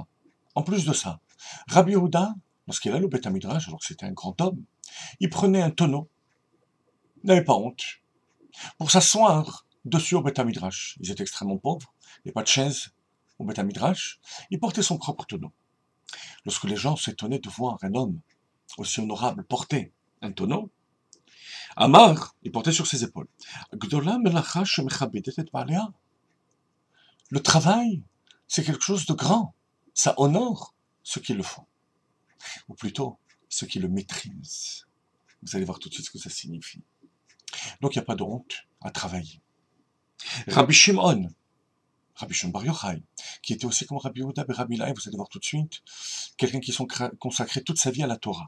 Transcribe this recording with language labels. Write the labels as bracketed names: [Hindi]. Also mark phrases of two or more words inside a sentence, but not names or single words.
[French] En plus de ça, Rabbi Yehuda, lorsqu'il allait au [Hebrew] בית המדרש, [French] alors que c'était un grand homme, il prenait un tonneau, il n'avait pas honte, pour s'asseoir dessus au [Hebrew] בית המדרש. [French] Ils étaient extrêmement pauvres, il n'y avait pas de chaise au [Hebrew] בית המדרש, [French] il portait son propre tonneau. Lorsque les gens s'étonnaient de voir un homme aussi honorable porter un tonneau, Amar, il portait sur ses épaules. [Hebrew] גדולה מלאכה שמכבדת את בעליה. [French] Le travail, c'est quelque chose de grand. Ça honore ceux qui le font. Ou plutôt, ceux qui le maîtrisent. Vous allez voir tout de suite ce que ça signifie. Donc il n'y a pas de honte à travailler. Rabbi Shimon Bar Yochai, qui était aussi comme Rabbi Yehuda et Rabbi Lai, vous allez voir tout de suite, quelqu'un qui consacrait toute sa vie à la Torah.